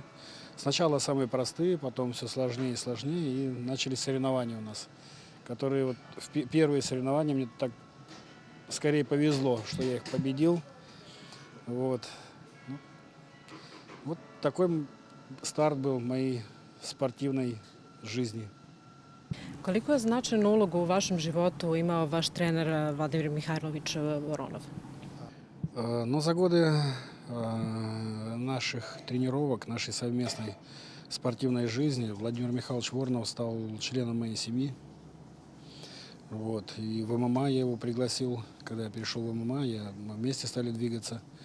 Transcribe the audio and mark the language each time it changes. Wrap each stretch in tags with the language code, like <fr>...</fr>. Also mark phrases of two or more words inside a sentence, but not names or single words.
<ru>Сначала самые простые, потом все сложнее и сложнее, и начались соревнования у нас, которые вот первые соревнования мне так скорее повезло, что я их победил. Вот. Вот такой старт был моей спортивной жизни.</ru> <sr>Koliko je značajnu ulogu u vašem životu imao vaš trener Vladimir Mihajlović Voronov?</sr> <ru>Но за годы наших тренировок, нашей совместной спортивной жизни Владимир Михайлович Воронов стал членом моей семьи. Вот. И в ММА я его пригласил, когда я перешел в ММА, мы вместе стали двигаться.</ru>